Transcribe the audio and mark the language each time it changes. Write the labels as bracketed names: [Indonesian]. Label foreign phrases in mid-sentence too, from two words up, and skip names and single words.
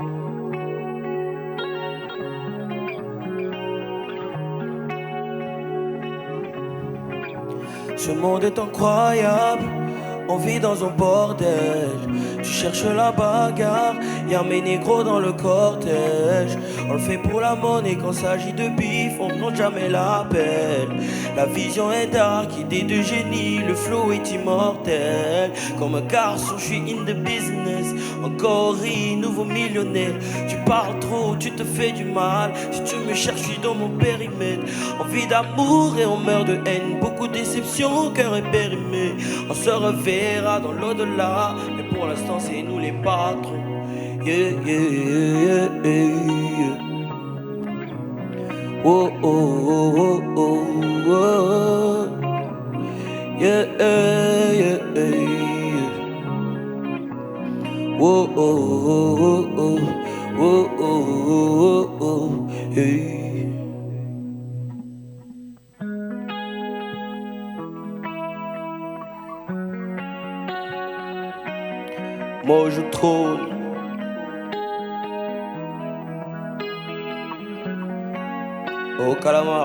[French] Ce monde est incroyable, on vit dans un bordel. Tu cherches la bagarre, y'a mes négros dans le cortège. On le fait pour la monnaie, quand s'agit de bif, on prend jamais l'appel. La vision est dark, idée de génie, le flow est immortel. Comme un garçon, je suis [English] in the business. [French] Encore nouveau millionnaire. Tu parles trop, tu te fais du mal. Si tu me cherches, je suis dans mon périmètre. Envie d'amour et on meurt de haine. Beaucoup de déceptions, cœur est périmé. On se reverra dans l'au-delà, mais pour l'instant c'est nous les patrons. Yeah, yeah, yeah, yeah. Oh, oh, oh, oh, oh, oh. Yeah, yeah, yeah. Oh, oh, oh, oh, oh, oh, oh, oh, yeah. Moi je trône. Au calamar.